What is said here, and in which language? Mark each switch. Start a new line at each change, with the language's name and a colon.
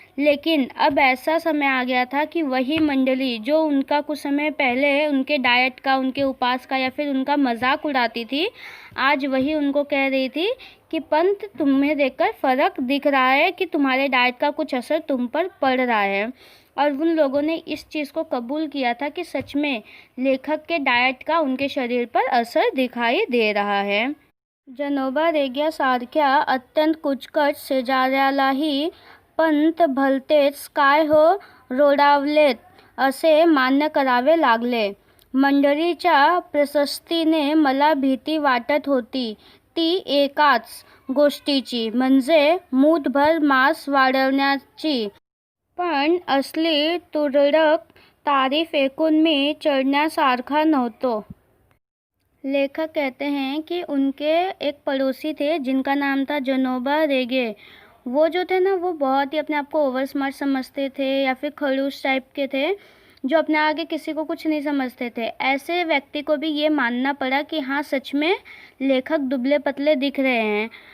Hindi: लेकिन अब ऐसा समय आ गया था कि वही मंडली जो उनका कुछ समय पहले उनके डाइट का, उनके उपवास का या फिर उनका मजाक उड़ाती थी, आज वही उनको कह रही थी कि पंत, तुम्हें देखकर फ़र्क दिख रहा है कि तुम्हारे डाइट का कुछ असर तुम पर पड़ रहा है। और उन लोगों ने इस चीज़ को कबूल किया था कि सच में लेखक के डाइट का उनके शरीर पर असर दिखाई दे रहा है।
Marathi: जनोबा रेग्यासारख्या अत्यंत कुचकट शेजाऱ्यालाही पंत भलतेच काय हो रोडावलेत असे मान्य करावे लागले। मंडळीच्या प्रशस्तीने मला भीती वाटत होती, ती एकाच गोष्टीची, म्हणजे मूठभर मांस वाढवण्याची। पण असली तुरळक तारीफ ऐकून मी चढण्यासारखा नव्हतो।
Hindi: लेखक कहते हैं कि उनके एक पड़ोसी थे जिनका नाम था जनोबा रेगे। वो जो थे ना, वो बहुत ही अपने आप को ओवर स्मार्ट समझते थे या फिर खड़ूस टाइप के थे, जो अपने आगे किसी को कुछ नहीं समझते थे। ऐसे व्यक्ति को भी ये मानना पड़ा कि हाँ, सच में लेखक दुबले पतले दिख रहे हैं।